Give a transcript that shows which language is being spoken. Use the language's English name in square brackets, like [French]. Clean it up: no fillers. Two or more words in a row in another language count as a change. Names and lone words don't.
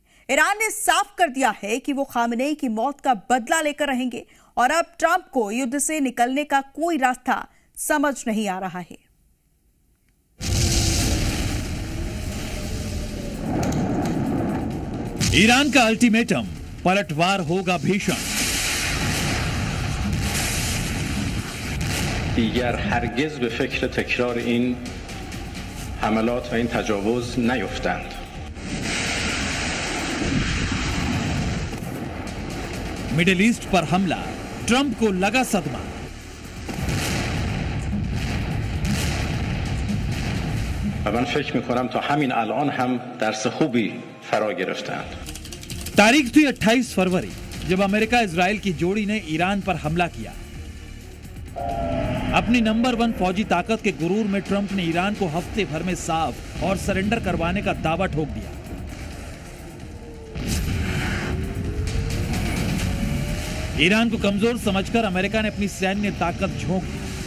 [Hindi] ईरान ने साफ कर दिया है कि वो खामेनेई की मौत का बदला लेकर रहेंगे और अब ट्रंप को युद्ध से निकलने का कोई रास्ता समझ नहीं आ रहा है। ईरान का अल्टीमेटम, पलटवार होगा भीषण। [Persian] دیگر هرگز به فکر تکرار این حملات و این تجاوز نیفتند. [Hindi] मिडिल ईस्ट पर हमला, ट्रंप को लगा सदमा। [Persian] و من فکر می‌کنم تا همین الان هم درس خوبی فرا گرفتند. [Hindi] तारीख थी 28 फरवरी, जब अमेरिका इजराइल की जोड़ी ने ईरान पर हमला किया। अपनी नंबर 1 फौजी ताकत के गुरूर में ट्रंप ने ईरान को हफ्ते भर में साफ और सरेंडर करवाने का दावा ठोक दिया। ईरान को कमजोर समझकर अमेरिका ने अपनी सैन्य ताकत झोंक दी।